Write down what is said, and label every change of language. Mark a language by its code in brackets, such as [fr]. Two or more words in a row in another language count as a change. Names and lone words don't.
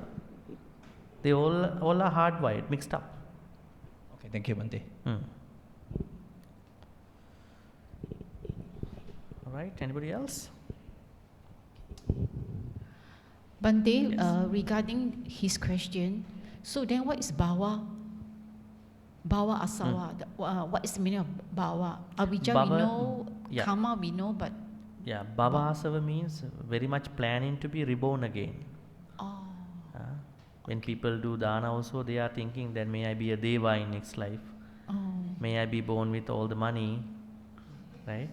[en] They all are hardwired, mixed up. Okay, thank you, Bhante. All right, anybody else? Bhante, Yes. regarding his question, so then what is bhava? [pi] Bhava Āsavas. [en] What is the meaning of bhava? Avijja we Bhava, know, yeah. karma we know, but Yeah, Bhavāsava means very much planning to be reborn again. oh, When people do dana also, they are thinking that may I be a deva in next life. oh, May I be born with all the money, right?